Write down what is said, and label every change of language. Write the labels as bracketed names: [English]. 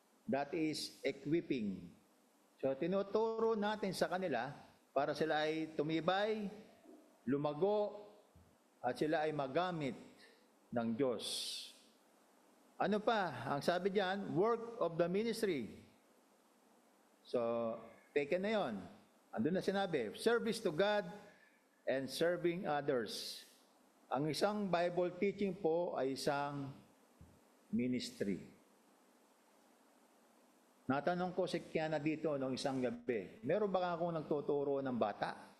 [English] That is equipping. [Filipino] So tinuturo natin sa kanila para sila ay tumibay, lumago, at sila ay magamit ng Diyos. Ano pa? Ang sabi diyan, [English] work of the ministry. [Filipino] So, taken na yon. Andun na sinabi, [English] service to God and serving others. [Filipino] Ang isang Bible teaching po ay isang ministry. Natanong ko si Kiana dito noong isang gabi, meron ba akong nagtuturo ng bata?